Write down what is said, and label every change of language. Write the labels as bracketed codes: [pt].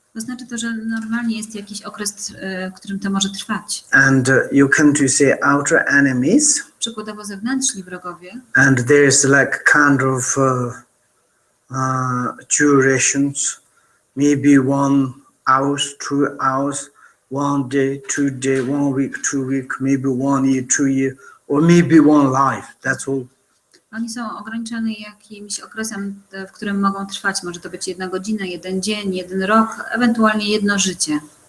[pl] To znaczy to, że normalnie jest jakiś okres, w którym to może trwać. [en] And you come to say outer enemies. [pl] Przykładowo zewnętrzni wrogowie. [en] And there's like kind of durations, maybe 1 hour, 2 hours, 1 day, 2 day, 1 week, 2 week, maybe 1 year, 2 year, or maybe 1 life. That's all. [pl] Oni są ograniczeni jakimś okresem, w którym mogą trwać. Może to być 1 godzina, 1 dzień, 1 rok, ewentualnie 1 życie.